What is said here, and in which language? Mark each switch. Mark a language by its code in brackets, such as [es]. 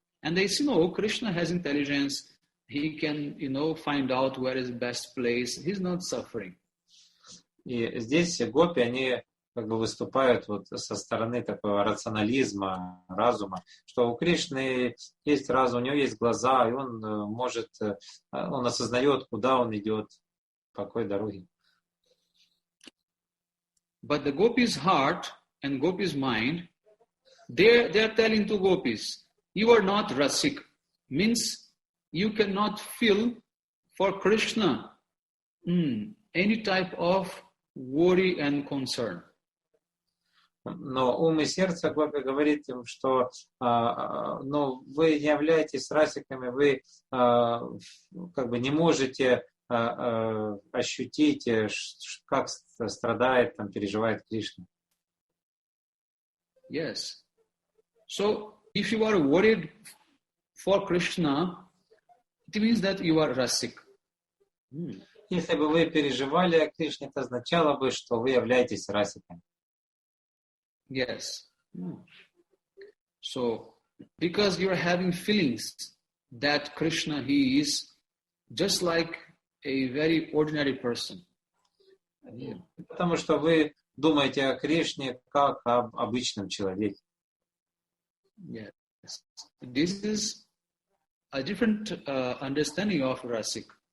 [en] And they see, no, Krishna has intelligence. He can, find out where is the best place. He's not suffering. [ru] И здесь гопи, они как бы выступают вот со стороны такого рационализма, разума, что у Кришны есть разум, у него есть глаза, и он он осознает, куда он идет, по какой дороге. [en] But the gopis' heart and gopis' mind, they are telling to gopis, you are not rasik, means you cannot feel for Krishna any type of worry and concern. [ru] Но ум и сердце Гопи говорит им, что вы не являетесь расиками, вы как бы не можете ощутить, как страдает, переживает Кришна. [en] Yes. So if you are worried for Krishna, it means that you are rasik. [ru] Если бы вы переживали о Кришне, это означало бы, что вы являетесь расиком. [en] Yes. So, because you are having feelings that Krishna, he is just like a very ordinary person. [ru] Потому что вы думаете о Кришне как об обычном человеке. [en] Yes. This is a different understanding of rasik.